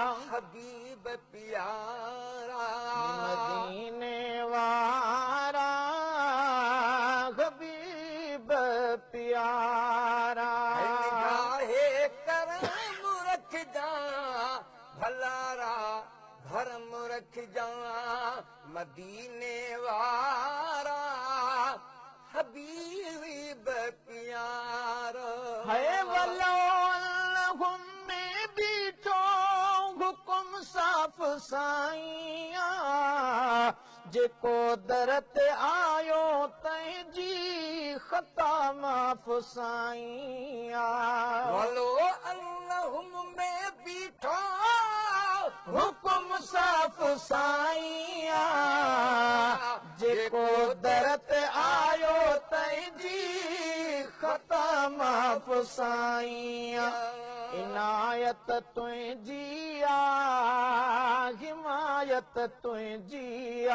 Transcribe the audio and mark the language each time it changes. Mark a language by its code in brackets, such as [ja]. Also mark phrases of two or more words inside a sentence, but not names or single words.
[sd] حبيب پيارا. مديني وارا، حبيب پيارا. هن گاهي ڪرم رکجائين، ڀلا را ڀرم رکجائين. مديني وارا حبيب پيارا. هي [ar] ولو انهم [sd] ۾ بيٺو حڪم صاف سائين، جيڪو در تي آيو، تنهنجي خطا معاف سائين. [ar] ولو انهم [sd] ۾ بيٺو حڪم صاف سائين آ، جيڪو در تي آيو تنهنجي خطا معاف سائين آ. عنايت تنهنجي آ، حمايت تنهنجي آ.